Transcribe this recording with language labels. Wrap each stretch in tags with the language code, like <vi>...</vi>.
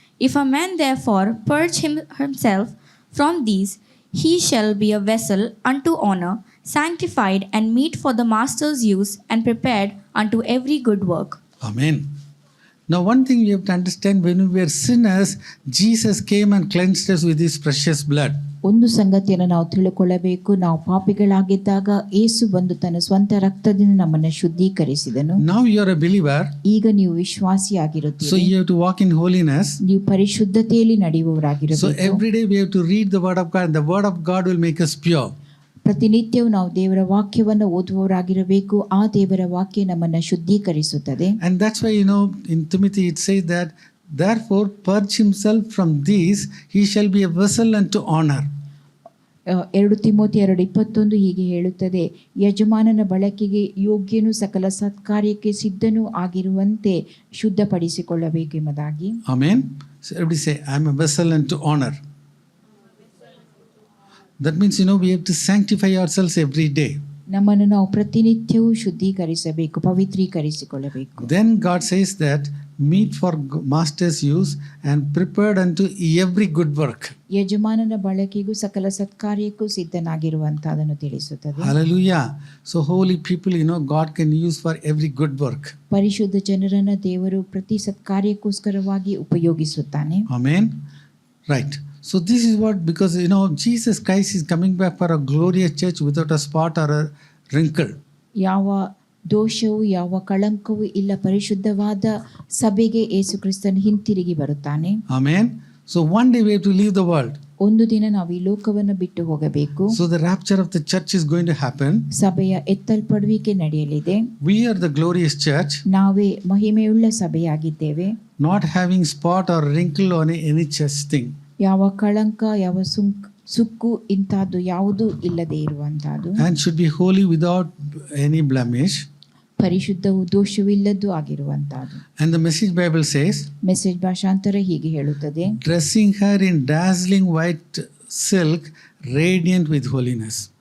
<en>If a man therefore purge himself from these, he shall be a vessel unto honor, sanctified and meet for the master's use, and prepared unto every good work. Amen. Now one thing we have to understand, when we were sinners, Jesus came and cleansed us with his precious blood.</en> <kn>ಒಂದು ಸಂಗತಿಯನ್ನು ನಾವು ತಿಳ್ಕೊಳ್ಳಬೇಕು, ನಾವು ಪಾಪಿಗಳಾಗಿದ್ದಾಗ ಯೇಸು ಬಂದು ತನ್ನ ಸ್ವಂತ ರಕ್ತದಿಂದ ನಮ್ಮನ್ನು ಶುದ್ಧೀಕರಿಸಿದನು.</kn> <en>Now you are a believer.</en> <kn>ಈಗ ನೀವು ವಿಶ್ವಾಸಿಯಾಗಿರುತ್ತೀರಿ.</kn> <en>So you have to walk in holiness.</en> <kn>ನೀವು ಪರಿಶುದ್ಧತೆಯಲ್ಲಿ ನಡೆಯುವವರಾಗಿರಬೇಕು.</kn> <en>So every day we have to read the word of God, and the word of God will make us pure.</en> <kn>ಪ್ರತಿನಿತ್ಯವೂ ನಾವು ದೇವರ ವಾಕ್ಯವನ್ನು ಓದುವವರಾಗಿರಬೇಕು. ಆ ದೇವರ ವಾಕ್ಯ ನಮ್ಮನ್ನು ಶುದ್ಧೀಕರಿಸುತ್ತದೆ.</kn> <en>And that's why in Timothy it says that Therefore, purge himself from these, he shall be a vessel unto honor.</en> <kn>2 Timothy 2:21 ಹೀಗೆ ಹೇಳುತ್ತದೆ, ಯಜಮಾನನ ಬಳಕೆಗೆ ಯೋಗ್ಯನು ಸಕಲ ಸತ್ಕಾರ್ಯಕ್ಕೆ ಸಿದ್ಧನೂ ಆಗಿರುವಂತೆ ಶುದ್ಧಪಡಿಸಿಕೊಳ್ಳಬೇಕೆಂಬುದಾಗಿ.</kn> <en>Amen. So everybody say, I am a vessel unto honor. That means, we have to sanctify ourselves every day.</en> <kn>ನಮ್ಮನ್ನು ನಾವು ಪ್ರತಿನಿತ್ಯವೂ ಶುದ್ಧೀಕರಿಸಬೇಕು, ಪವಿತ್ರೀಕರಿಸಿಕೊಳ್ಳಬೇಕು.</kn> <en>Then God says that meet for master's use and prepared unto every good work.</en> <kn>ಯಜಮಾನನ ಬಳಕೆಗೂ ಸಕಲ ಸತ್ಕಾರ್ಯಕ್ಕೂ ಸಿದ್ಧನಾಗಿರುವಂತದನ್ನು ತಿಳಿಸುತ್ತದೆ.</kn> <en>Hallelujah. So holy people, God can use for every good work.</en> <kn>ಪರಿಶುದ್ಧ ಜನರನ್ನ ದೇವರು ಪ್ರತಿ ಸತ್ಕಾರ್ಯಕ್ಕೋಸ್ಕರವಾಗಿ ಉಪಯೋಗಿಸುತ್ತಾನೆ.</kn> <en>Amen. Right. So this is what, because Jesus Christ is coming back for a glorious church without a spot or a wrinkle.</en> <kn>ಯಾವ ದೋಷವೂ ಯಾವ ಕಳಂಕವೂ ಇಲ್ಲ ಪರಿಶುದ್ಧವಾದ ಸಭೆಗೆ ಯೇಸು ಕ್ರಿಸ್ತನು ಹಿಂತಿರುಗಿ ಬರುತ್ತಾನೆ.</kn> <en>Amen. So one day we have to leave the world.</en> <kn>ಒಂದು ದಿನ ನಾವು ಈ ಲೋಕವನ್ನು ಬಿಟ್ಟು ಹೋಗಬೇಕು.</kn> <en>So the rapture of the church is going to happen.</en> <kn>ಸಭೆಯ ಎತ್ತಲ್ಪಡುವಿಕೆ ನಡೆಯಲಿದೆ.</kn> <en>We are the glorious church.</en> <kn>ನಾವೇ ಮಹಿಮೆಯುಳ್ಳ ಸಭೆಯಾಗಿದ್ದೇವೆ.</kn> <en>Not having spot or wrinkle on any such thing.</en> <kn>ಯಾವ ಕಳಂಕ, ಯಾವ ಸುಕ್ಕು ಇಂಥದ್ದು ಯಾವುದೂ ಇಲ್ಲದೆ ಇರುವಂತಹದ್ದು.</kn> <en>And should be holy without any blemish.</en> <kn>ಪರಿಶುದ್ಧವು ದೋಷವಿಲ್ಲದ್ದು ಆಗಿರುವಂತಹದ್ದು.</kn> <en>And the Message Bible says,</en> <kn>message ಭಾಷಾಂತರ ಹೀಗೆ ಹೇಳುತ್ತದೆ,</kn> <en>dressing her in dazzling white silk, radiant with holiness.</en>